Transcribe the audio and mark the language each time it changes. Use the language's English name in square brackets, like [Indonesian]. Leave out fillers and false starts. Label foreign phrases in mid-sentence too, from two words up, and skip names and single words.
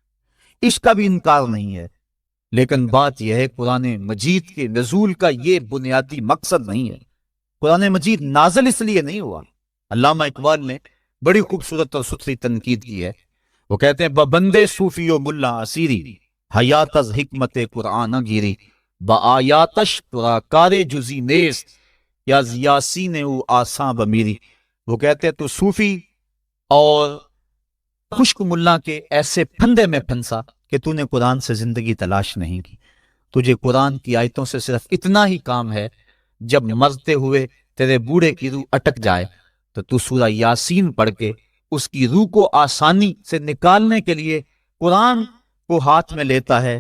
[Urdu] اس کا بھی انکار نہیں ہے. لیکن بات یہ ہے قرآن مجید کے نزول کا یہ بنیادی مقصد نہیں ہے. قرآن مجید نازل اس لیے نہیں ہوا. علامہ اقبال نے بڑی خوبصورت اور ستھری تنقید کی ہے. وہ کہتے ہیں [Persian] بندے صوفی و ملا اسیری حیات از حکمت قرآن گیری با آیاتش ترا کار جزی نیست یا یاسین او آساں بمیری. [Urdu] وہ کہتے ہیں تو صوفی اور خشک ملا کے ایسے پھندے میں پھنسا کہ تو نے قرآن سے زندگی تلاش نہیں کی. تجھے قرآن کی آیتوں سے صرف اتنا ہی کام ہے، جب مرتے ہوئے تیرے بوڑھے کی روح اٹک جائے تو سورہ یاسین پڑھ کے اس کی روح کو آسانی سے نکالنے کے لیے قرآن کو ہاتھ میں لیتا ہے.